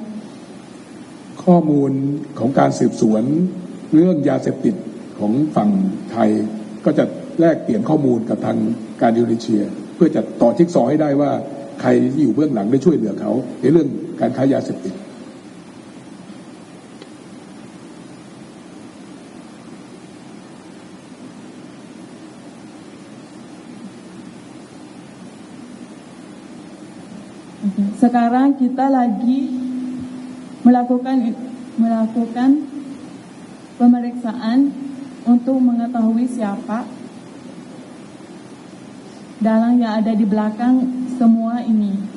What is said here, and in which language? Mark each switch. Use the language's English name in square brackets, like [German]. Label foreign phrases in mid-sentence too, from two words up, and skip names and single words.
[Thai] ข้อมูลของการสืบสวนเรื่องยาเสพติดของฝั่งไทยก็จะแลกเปลี่ยนข้อมูลกับทางการอินโดนีเซียเพื่อจะต่อจิ๊กซอว์ให้ได้ว่าใครที่อยู่เบื้องหลังได้ช่วยเหลือเขาในเรื่องการค้ายาเสพติด [Indonesian] Sekarang kita lagi melakukan pemeriksaan untuk mengetahui siapa dalang yang ada di belakang semua ini.